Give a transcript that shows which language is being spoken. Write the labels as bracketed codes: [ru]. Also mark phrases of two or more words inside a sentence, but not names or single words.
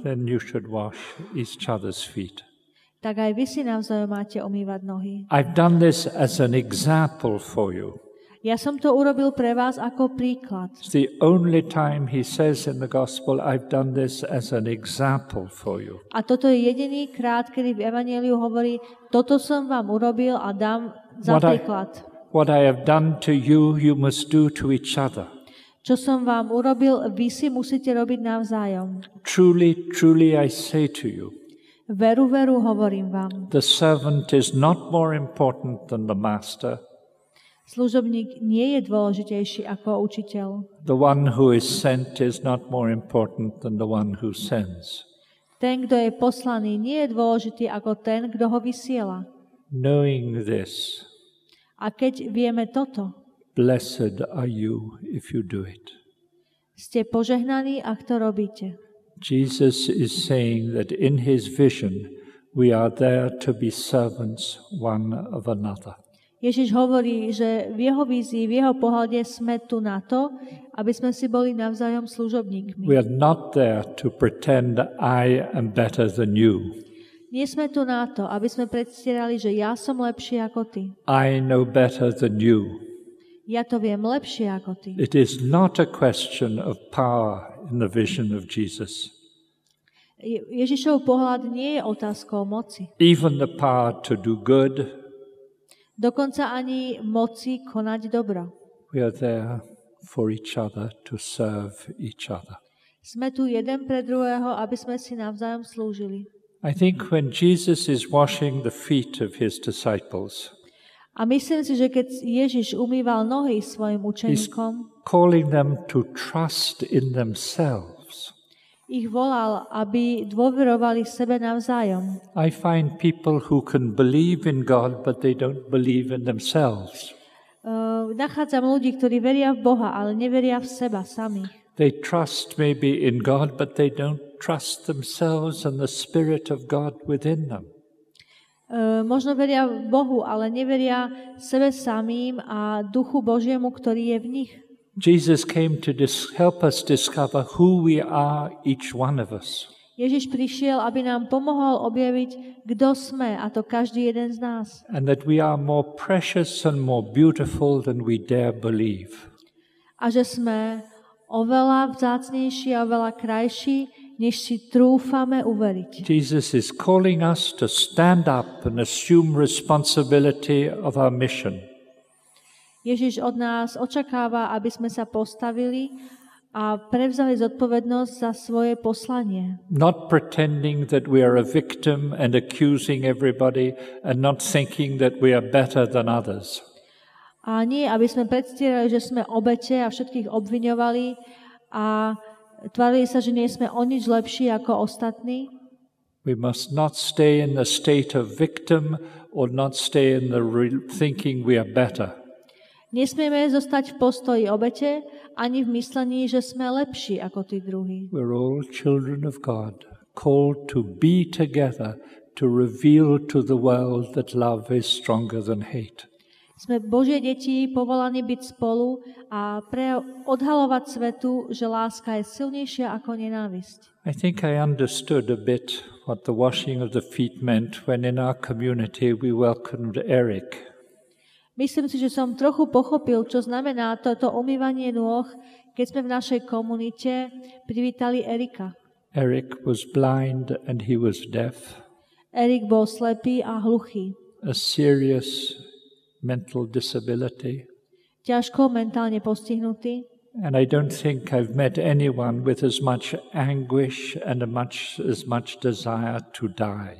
[en] then you should wash each other's feet. [sk] tak aj vy si navzájom máte umývať nohy. [en] I've done this as an example for you. [sk] Ja som to urobil pre vás ako príklad. [en] It's the only time he says in the gospel, I've done this as an example for you. [sk] A toto je jediný krát, kedy v Evanjeliu hovorí, toto som vám urobil a dám za príklad. [en] What I have done to you, you must do to each other. [sk] Čo som vám urobil, vy si musíte robiť navzájom. [en] Truly, truly I say to you, [sk] Veru, veru, hovorím vám. [en] the servant is not more important than the master. [sk] Služobník nie je dôležitejší ako učiteľ. [en] The one who is sent is not more important than the one who sends. [sk] Ten, kto je poslaný, nie je dôležitý ako ten, kto ho vysiela. [en] Knowing this, [sk] A keď vieme toto, [en] blessed are you if you do it. [sk] ste požehnaní, ak to robíte. [en] Jesus is saying that in his vision we are there to be servants one of another. [sk] Ježiš hovorí, že v jeho vízii, v jeho pohľade sme tu na to, aby sme si boli navzájom služobníkmi. [en] We are not there to pretend I am better than you. [sk] Nie sme tu na to, aby sme predstierali, že ja som lepší ako ty. [en] I know better than you. [sk] Ja to viem lepšie ako ty. [en] It is not a question of power in the vision of Jesus. [sk] Ježišov pohľad nie je otázkou moci. [en] Even the power to do good, [sk] Dokonca ani moci konať dobro. [en] we are there for each other, to serve each other. [sk] Sme tu jeden pre druhého, aby sme si navzájom slúžili. [en] I think when Jesus is washing the feet of his disciples, [sk] A myslím si, že keď Ježiš umýval nohy svojim učeníkom, [en] calling them to trust in themselves. [sk] ich volal, aby dôverovali sebe navzájom. [en] I find people who can believe in God, but they don't believe in themselves. [sk] Nachádzam ľudí, ktorí veria v Boha, ale neveria v seba samých. [en] They trust maybe in God, but they don't trust themselves and the Spirit of God within them. [sk] Možno veria v Bohu, ale neveria sebe samým a Duchu Božiemu, ktorý je v nich. [en] Jesus came to help us discover who we are, each one of us. [sk] Ježiš prišiel, aby nám pomohol objaviť, kto sme, a to každý jeden z nás. [en] And that we are more precious and more beautiful than we dare believe. [sk] A že sme oveľa vzácnejší a oveľa krajší, než si trúfame uveriť. [en] Jesus is calling us to stand up and assume responsibility of our mission. [sk] Ježiš od nás očakáva, aby sme sa postavili a prevzali zodpovednosť za svoje poslanie. [en] Not pretending that we are a victim and accusing everybody and not thinking that we are better than others. [sk] A nie, aby sme predstierali, že sme obete a všetkých obviňovali a tvárili sa, že nie sme o nič lepší ako ostatní. [en] We must not stay in the state of victim or not stay in the thinking we are better. [sk] Nesmieme zostať v postoji obete, ani v myslení, že sme lepší ako tí druhí. [en] We're all children of God, called to be together, to reveal to the world that love is stronger than hate. [sk] Sme Božie deti, povolaní byť spolu a odhalovať svetu, že láska je silnejšia ako nenávisť. [en] I think I understood a bit what the washing of the feet meant when in our community we welcomed Eric. [sk] Myslím si, že som trochu pochopil, čo znamená toto umývanie nôh, keď sme v našej komunite privítali Erika. [en] Eric was blind and he was deaf. [sk] Erik bol slepý a hluchý. [en] A serious mental disability. [sk] Ťažko mentálne postihnutý. [en] And I don't think I've met anyone with as much anguish and as much desire to die.